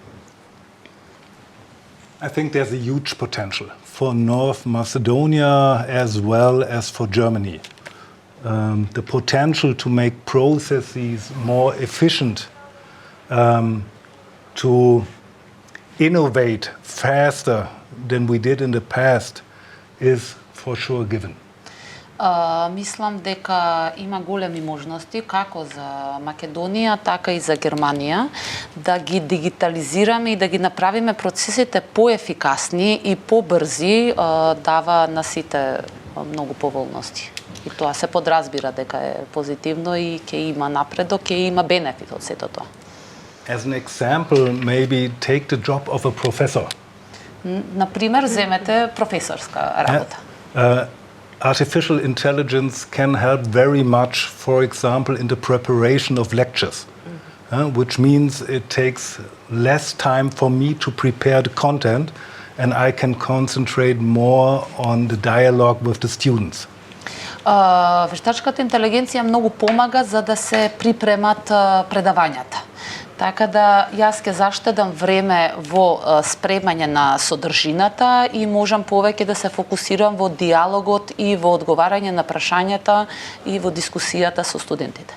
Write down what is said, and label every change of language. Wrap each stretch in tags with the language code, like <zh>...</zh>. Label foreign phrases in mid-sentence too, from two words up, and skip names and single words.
<en>I think there's a huge potential for North Macedonia as well as for Germany. The potential to make processes more efficient, to innovate faster than we did in the past is for sure given.</en> <mk>Мислам дека има големи можности како за Македонија, така и за Германија да ги дигитализираме и да ги направиме процесите поефикасни и побрзи, дава на сите многу поволности. И тоа се подразбира дека е позитивно и ќе има напредок, ќе има бенефит од сето тоа.</mk> <en>As an example, maybe take the job of a professor.</en> <mk>Например, земете професорска работа.</mk> <en>Artificial intelligence can help very much, for example, in the preparation of lectures, which means it takes less time for me to prepare the content and I can concentrate more on the dialogue with the students.</en> <mk>Вештачката интелигенција многу помага за да се припремат предавањата. Така да јас ќе заштедам време во спремање на содржината и можам повеќе да се фокусирам во диалогот и во одговарање на прашањата и во дискусијата со студентите.</mk>